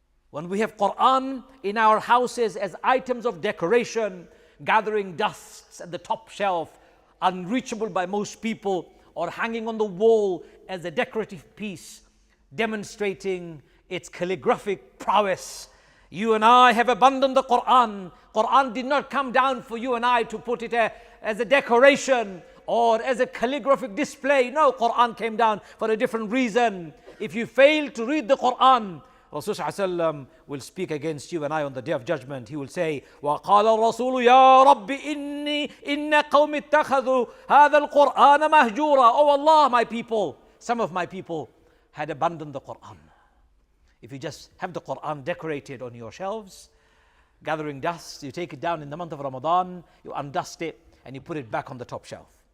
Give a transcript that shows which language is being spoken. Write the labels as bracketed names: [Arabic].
[English] When we have Qur'an in our houses as items of decoration, gathering dusts at the top shelf, unreachable by most people, or hanging on the wall as a decorative piece, demonstrating its calligraphic prowess, you and I have abandoned the Qur'an. Qur'an did not come down for you and I to put it as a decoration or as a calligraphic display. No, Qur'an came down for a different reason. If you fail to read the Qur'an, Rasul ﷺ will speak against you and I on the day of judgment. He will say, [Arabic] وَقَالَ الرَّسُولُ يَا رَبِّ إِنَّ قَوْمِ اتَّخَذُوا هَذَا الْقُرْآنَ مَهْجُورًا. [English] Oh Allah, my people, some of my people had abandoned the Qur'an. If you just have the Qur'an decorated on your shelves, gathering dust, you take it down in the month of Ramadan, you undust it, and you put it back on the top shelf.